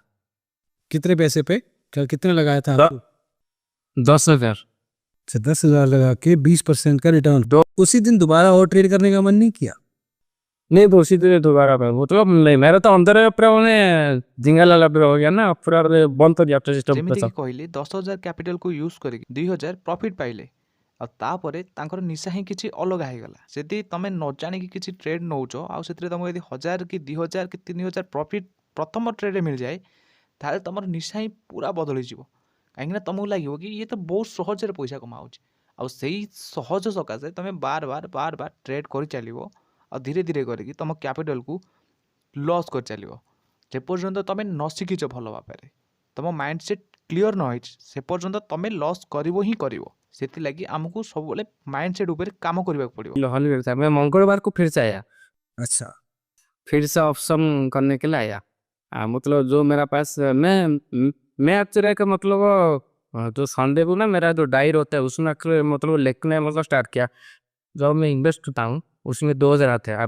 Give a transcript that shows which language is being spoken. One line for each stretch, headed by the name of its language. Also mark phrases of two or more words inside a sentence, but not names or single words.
Hindi: कितने पैसे पे? कितने लगाया था आपको? 10,000। अच्छा, 10,000 लगा के 20% का रिटर्न। उसी दिन दोबारा और ट्रेड करने का मन नहीं किया? नहीं तो उसी दिन दोबारा मतलब नहीं, मेरा तो अंदर पूरा उन्हें जिंगा लाला हो गया ना, पूरा बंद कर दिया सिस्टम।
Odia: ଯେମିତିକି କହିଲି 10,000 କ୍ୟାପିଟାଲକୁ ୟୁଜ୍ କରିକି 2,000 ପ୍ରଫିଟ୍ ପାଇଲେ ଆଉ ତାପରେ ତାଙ୍କର ନିଶା ହିଁ କିଛି ଅଲଗା ହେଇଗଲା। ଯଦି ତମେ ନ ଜାଣିକି କିଛି ଟ୍ରେଡ୍ ନେଉଛ ଆଉ ସେଥିରେ ତମକୁ ଯଦି 1,000 କି 2,000 କି 3,000 ପ୍ରଫିଟ୍ ପ୍ରଥମ ଟ୍ରେଡ୍ରେ ମିଳିଯାଏ ତାହେଲେ ତମର ନିଶା ହିଁ ପୁରା ବଦଳିଯିବ। କାହିଁକିନା ତମକୁ ଲାଗିବ କି ଇଏ ତ ବହୁତ ସହଜରେ ପଇସା କମାଉଛି ଆଉ ସେଇ ସହଜ ସକାଶେ ତମେ ବାର ବାର ଟ୍ରେଡ୍ କରିଚାଲିବ ଆଉ ଧୀରେ ଧୀରେ କରିକି ତମ କ୍ୟାପିଟାଲକୁ ଲସ୍ କରିଚାଲିବ ଯେପର୍ଯ୍ୟନ୍ତ ତମେ ନ ଶିଖିଛ ଭଲ ଭାବରେ, ତମ
English: mind set clear
Odia: ନ ହେଇଛି ସେ ପର୍ଯ୍ୟନ୍ତ ତମେ ଲସ୍ କରିବ ହିଁ କରିବ। ସେଥିଲାଗି ଆମକୁ ସବୁବେଳେ
English: mind set
Odia: ଉପରେ କାମ କରିବାକୁ ପଡ଼ିବ।
Hindi: मैं मंगलवार को फिर से आया, अच्छा, फिर से ऑप्शन करने के लिए आया। मतलब जो मेरा पास मैं एक्चुअली का मतलब जो संडे को ना मेरा जो डायर होता है उसमें actually मतलब लिखने मतलब स्टार्ट किया। जब मैं इन्वेस्ट करता हूँ उसमें 2,000 आते हैं।